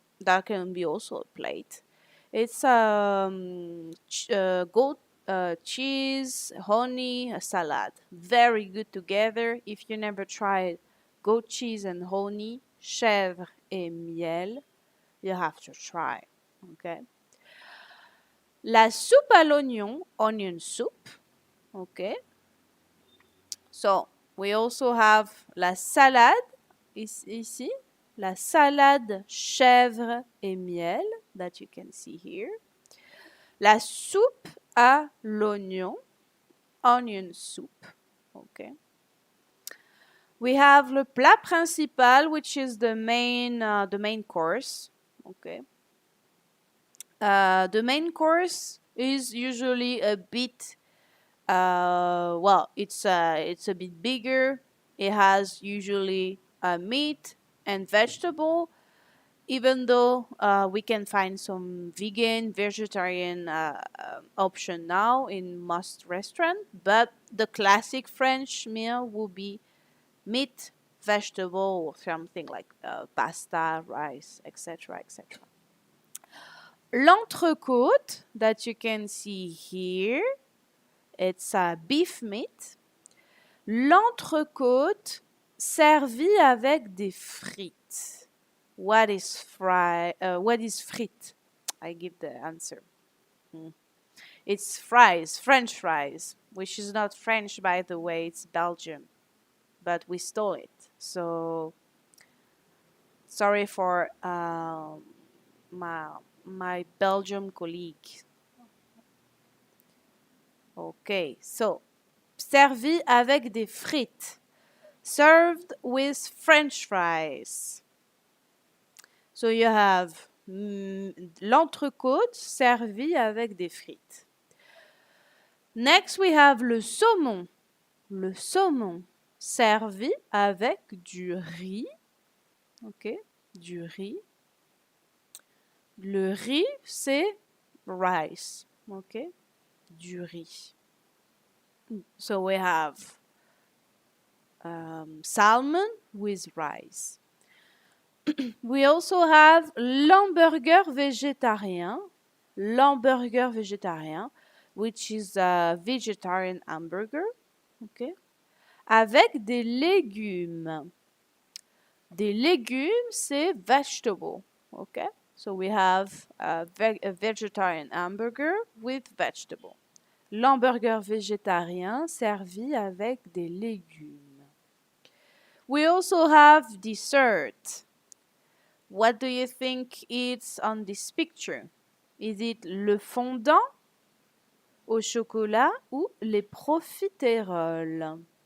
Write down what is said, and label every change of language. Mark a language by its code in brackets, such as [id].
[en] That can be also a plate. It's goat cheese, honey, a salad. Very good together. If you never tried goat cheese and honey, [fr] chèvre et miel, [en] you have to try. Okay. [fr] La soupe à l'oignon, [en] onion soup. Okay. So we also have [fr] la salade ici, la salade chèvre et miel [en] that you can see here. [fr] La soupe à l'oignon, [en] onion soup. Okay. We have [fr] le plat principal, [en] which is the main course. Okay. The main course is usually a bit well, it's a bit bigger. It has usually meat and vegetable, even though we can find some vegan, vegetarian option now in most restaurant. But the classic French meal will be meat, vegetable, or something like pasta, rice, etc., etc. L'entrecôte that you can see here, it's beef meat. [fr] L'entrecôte servi avec des frites. [en] What is frites? I give the answer. It's fries, French fries, which is not French, by the way, it's Belgium. But we stole it. So, sorry for my Belgium colleague. Okay, so [fr] servi avec des frites. [en] Served with French fries. So you have [fr] l'entrecôte servi avec des frites. Next, we have le saumon. Le saumon servi avec du riz. Ok, du riz. Le riz, c'est rice. Ok, du riz. [en] So we have salmon with rice. We also have [fr] l'hamburger végétarien. L'hamburger végétarien, [en] which is a vegetarian hamburger. Okay. [fr] Avec des légumes. Des légumes, c'est vegetable. [en] Okay. So we have a vegetarian hamburger with vegetable. [fr] L'hamburger végétarien servi avec des légumes. [en] We also have dessert. What do you think it's on this picture? Is it [fr] le fondant au chocolat ou les profiteroles?